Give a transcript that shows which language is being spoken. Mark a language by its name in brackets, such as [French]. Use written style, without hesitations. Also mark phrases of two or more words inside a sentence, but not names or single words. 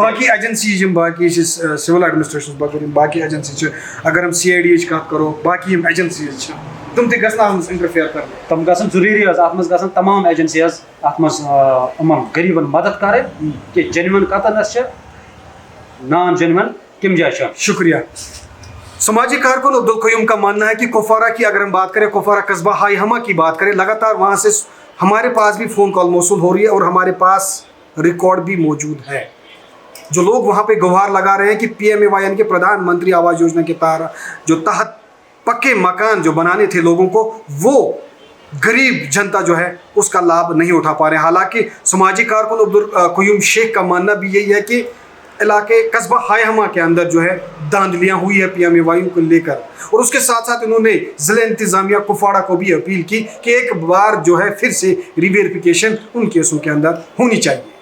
[Kashmiri] باقٕے ایجنسیٖز یِم باقٕے چھِ [English] civil administrations [Kashmiri] بغٲر یِم باقٕے ایجنسی چھِ اگر ہم سی آی ڈی یِچ کتھ کرو باقٕے یِم ایجنسیٖز چھِ تِم تہِ گژھن اتھ منٛز انٹرفیر کرٕنۍ تِم گژھن ضروٗری حظ اتھ منٛز گژھن تمام ایجنسی حظ اتھ منٛز یِمن غریٖبن مدد کرٕنۍ کہِ جینون کتنس چھِ نان جینون کَمہِ جایہِ چھِ [Urdu] شکریہ سماجی کارکن عبدالقیوم کا ماننا ہے کہ کپوارہ کی اگر ہم بات کریں کپوارہ قصبہ ہائی ہما کی بات کریں لگاتار وہاں سے ہمارے پاس بھی [English] phone call [Urdu] موصول ہو رہی ہے اور ہمارے پاس ریکارڈ بھی موجود ہے جو لوگ وہاں پہ گوہار لگا رہے ہیں کہ پی ایم اے وائی کے پردھان منتری آواس یوجنا کے تحت پکے مکان جو بنانے تھے لوگوں کو وہ غریب جنتا جو ہے اس کا لابھ نہیں اٹھا پا رہے ہیں حالانکہ سماجی کارکن عبدالقیوم شیخ کا ماننا بھی یہی ہے کہ علاقے قصبہ ہائی ہما کے اندر جو ہے دھاندلیاں ہوئی ہے پی ایم اے وائی کو لے کر اور اس کے ساتھ ساتھ انہوں نے ضلع انتظامیہ کپواڑہ کو بھی اپیل کی کہ ایک بار جو ہے پھر سے ری ویریفیکیشن ان کیسوں کے اندر ہونی چاہیے.